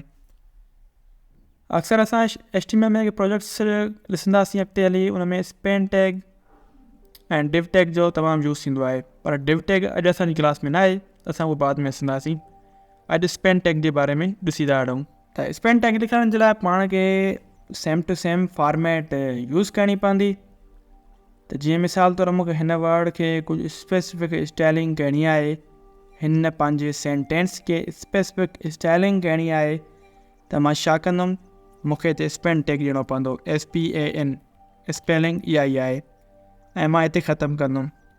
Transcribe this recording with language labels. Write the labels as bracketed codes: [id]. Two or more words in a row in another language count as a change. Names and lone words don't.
[sd] अक्सर असां HTML में प्रोजेक्ट्स ॾिसंदासीं अॻिते हली, उन में [en] span tag [sd] ऐं [en] div tag [sd] जो तमामु यूज़ थींदो आहे। पर [en] div tag [sd] अॼु असांजी क्लास में न आहे, असां उहो बाद में ॾिसंदासीं। अॼु [en] span tag [sd] जे बारे में ॾिसी था हटूं। त [en] span tag [sd] लिखण जे लाइ पाण खे [en] same to same format use [sd] करणी पवंदी। त जीअं मिसाल तौरु मूंखे हिन वर्ड खे कुझु [en] specific styling [sd] करणी आहे, हिन पंहिंजे सेंटेंस खे [en] specific styling [sd] करणी आहे, त मां छा कंदुमि, मूंखे हिते [en] span tag [sd] ॾियणो पवंदो। [en] SPAN spelling [sd] इहा ई आहे ऐं मां हिते ख़तमु कंदुमि।